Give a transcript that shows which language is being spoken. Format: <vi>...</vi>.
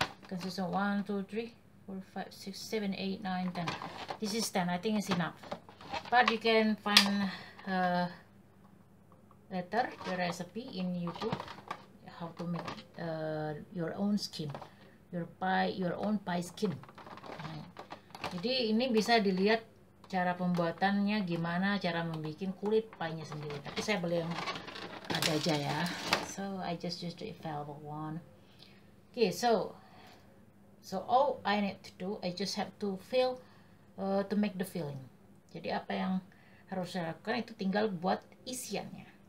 <en>Consists of 1, 2, 3, 4, 5, 6, 7, 8, 9, 10. This is 10, I think it's enough. But you can find later the recipe in YouTube how to make your own skin, your own pie skin.</en> <id>Nah, jadi ini bisa dilihat cara pembuatannya gimana, cara membuat kulit pie-nya sendiri. Tapi saya beli yang ada aja ya.</id> <en>So I just use the available one. Okay, so all I need to do, I just have to fill to make the filling.</en> <id>Jadi apa yang harus saya lakukan itu tinggal buat isiannya.</id>